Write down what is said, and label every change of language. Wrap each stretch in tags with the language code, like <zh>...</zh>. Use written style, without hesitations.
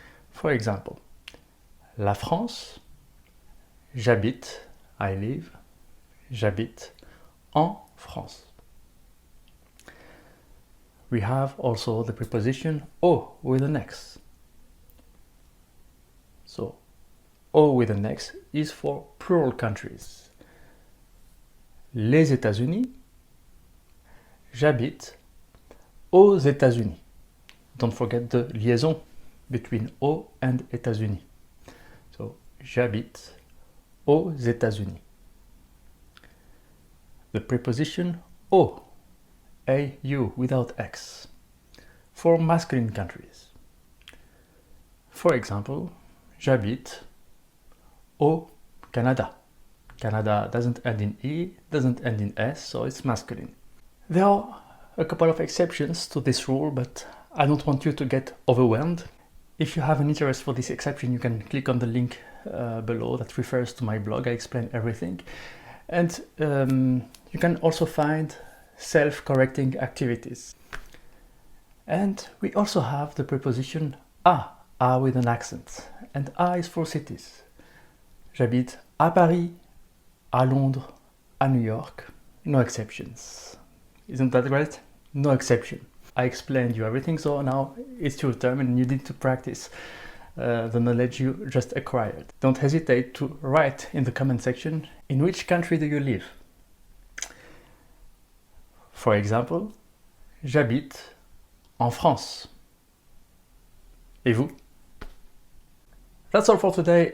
<en>For example,</en> <fr>la France, j'habite,</fr> <en>I live,</en> <fr>j'habite en France.</fr> <en>We have also the preposition au with an X. So au with an X is for plural countries.</en> <fr>Les États-Unis, j'habite aux États-Unis.</fr> <en>Don't forget the liaison between au and États-Unis.</en> <fr>So j'habite aux États-Unis.</fr> <en>The preposition au, AU without X, for masculine countries. For example,</en> <fr>j'habite au Canada.</fr> <en>Canada doesn't end in E, doesn't end in S, so it's masculine. There are a couple of exceptions to this rule, but I don't want you to get overwhelmed. If you have an interest for this exception, you can click on the link below that refers to my blog. I explain everything. And you can also find self-correcting activities. And we also have the preposition a with an accent. And a is for cities.</en> <fr>J'habite à Paris, à Londres, à New York.</fr> <en>No exceptions. Isn't that great? No exception. I explained you everything, so now it's your turn and you need to practice the knowledge you just acquired. Don't hesitate to write in the comment section in which country do you live. For example,</en> <fr>j'habite en France. Et vous?</fr> <en>That's all for today.</en>